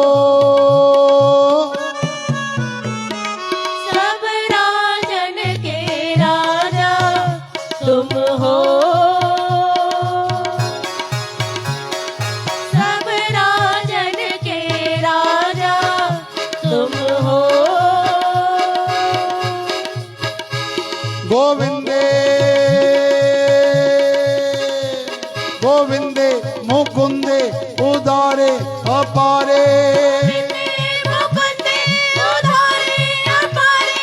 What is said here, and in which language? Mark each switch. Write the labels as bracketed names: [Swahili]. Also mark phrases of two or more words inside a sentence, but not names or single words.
[Hindi] सब राजन के राजा तुम हो सब राजन के राजा तुम हो [Sanskrit] गोविंदे गोविंदे मुकुंदे उदारे अपारे मुकुंदे उदारे अपारे